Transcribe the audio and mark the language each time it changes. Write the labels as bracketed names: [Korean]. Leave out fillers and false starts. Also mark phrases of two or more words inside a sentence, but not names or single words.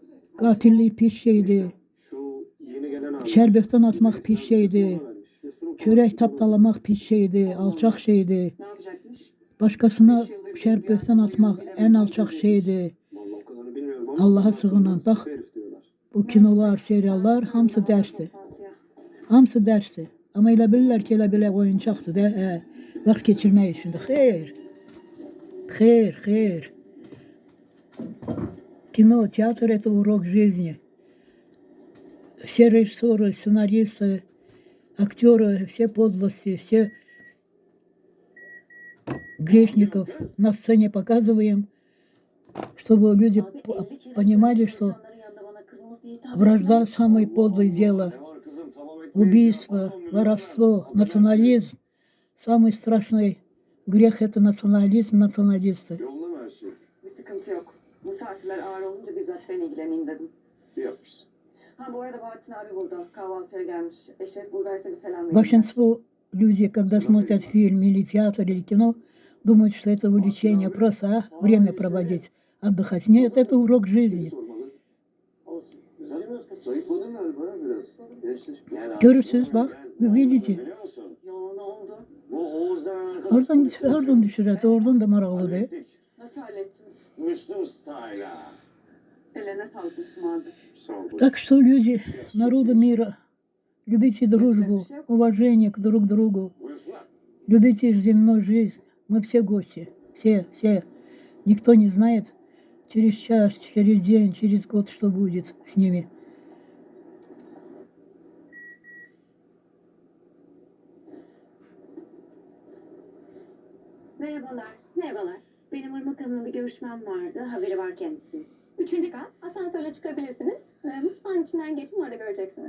[Turkish] Katillik pis şeydi. Şu yeni gelen abi. Şerbetten atmak pis şeydi. Vermiş. Yosun'un Çörek taptalamak pis şeydi. Alçak şeydi. Ne yapacakmış? Başkasına şerbetten atmak en alçak şeydi. Vallahi o kadarını bilmiyorum ama Allah'a sığınan. Bak sıkı herif diyorlar. [Azerbaijani] bu kinolar, seriallar hamısı dersti. [Turkish] Toplantıya. [Azerbaijani] Hamısı dersti. Ama elə bilirlər ki, elə belə oyuncaqdır da, vaxt keçirmək üçündür. Xeyr. Xeyr, xeyr. [Russian] Кино, театр – это урок жизни. Все режиссеры, сценаристы, актеры, все подлости, все грешников на сцене показываем, чтобы люди понимали, что вражда – самое подлое дело. [Turkish] Ne var kızım tamam etmeyin. [Russian] Убийство, воровство, национализм. Самый страшный грех – это национализм, националисты. [Turkish] Yoluna mı her şey? Bir sıkıntı yok. Misafirler ağır olunca bizzat ben ilgileneyim dedim. İyi yapmışsın. Ha bu arada Bahattin abi burada. Kahvaltıya gelmiş. Eşref buradaysa bir selam verin. [Russian] Большинство людей, когда смотрят фильм или театр, или кино, думают, что это увлечение, просто время проводить, отдыхать. Нет, это урок жизни. [Turkish] Sormalı. Olsun. Güzel. Zayıfladın galiba ha biraz. Gençleşmiş. Görürsünüz bak, видите. Biliyor musun? Ya ne oldu? Bu Oğuz'dan arkadaş. Oradan düşürür, oradan da maraqlı değil. Nasıl hallettiniz? Müslüm Style'a. Eline sağlık Müslüm abi. Sağ ol. [Russian] Так что, люди народа мира, любите дружбу, уважение к друг другу, любите земную жизнь. Мы все гости, все. Никто не знает через час, через день, через год, что будет с ними. [Turkish] Merhabalar. Merhabalar. Benim Irmak Hanım'la bir görüşmem vardı. Haberi var kendisi. 3. kat. Asansörle çıkabilirsiniz. Mutfağın içinden geçin, orada göreceksiniz.